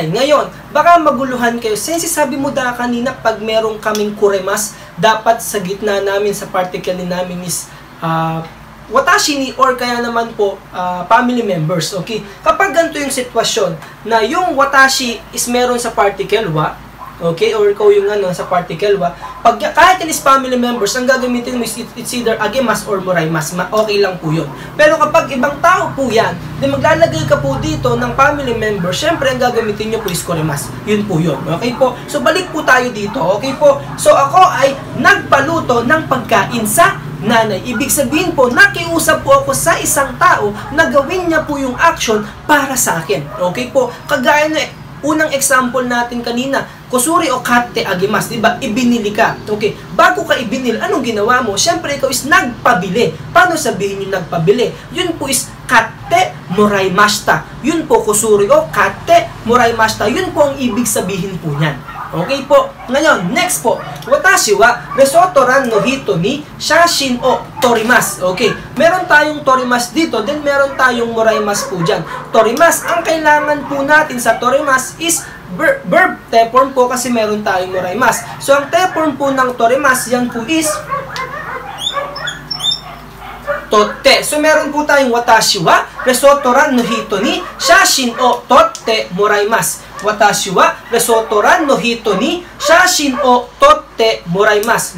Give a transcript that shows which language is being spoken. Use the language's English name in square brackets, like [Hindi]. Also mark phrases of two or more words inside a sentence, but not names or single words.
[Filipino] Ngayon, baka maguluhan kayo. Since sabi mo da kanina, pag merong kaming kuremas, dapat sa gitna namin, sa particle ni namin is [Japanese] 私に [Filipino] or kaya naman po family members. Okay? Kapag ganito yung sitwasyon na yung watashi is meron sa particle wa, okay, or ikaw yung sa particle wa, pag kahit is family members, ang gagamitin mo is [English] it's either [Filipino] agimasu or muraimasu. Okay lang po yun. Pero kapag ibang tao po yan, then maglalagay ka po dito ng family member, syempre ang gagamitin nyo po is kurimasu. Yun po yun. Okay po? So, balik po tayo dito. Okay po? So, ako ay nagpaluto ng pagkain sa nanay. Ibig sabihin po, nakiusap po ako sa isang tao na gawin niya po yung action para sa akin. Okay po? Kagaya na unang example natin kanina, [Japanese] 薬を買ってあげます, [Filipino] diba? Ibinili ka. Okay. Bago ka ibinili, anong ginawa mo? Siyempre, ikaw is nagpabili. Paano sabihin yung nagpabili? Yun po is [Japanese] 買ってもらいました. [Filipino] Yun po, [Japanese] 薬を買ってもらいました. [Filipino] Yun po ang ibig sabihin po niyan. Okay po. Ngayon, next po. [Japanese] 私はレストランの人に写真を撮ります. [Filipino] Okay. Meron tayong torimasu dito, then meron tayong moraimasu po dyan. Torimasu, ang kailangan po natin sa torimasu is verb te form po kasi meron tayong moraimasu. So, ang te form po ng torimasu, yan po is totte. So, meron po tayong [Japanese] 私はレストランの人に写真を撮ってもらいます. 私はレストランの人に写真を撮ってもらいます.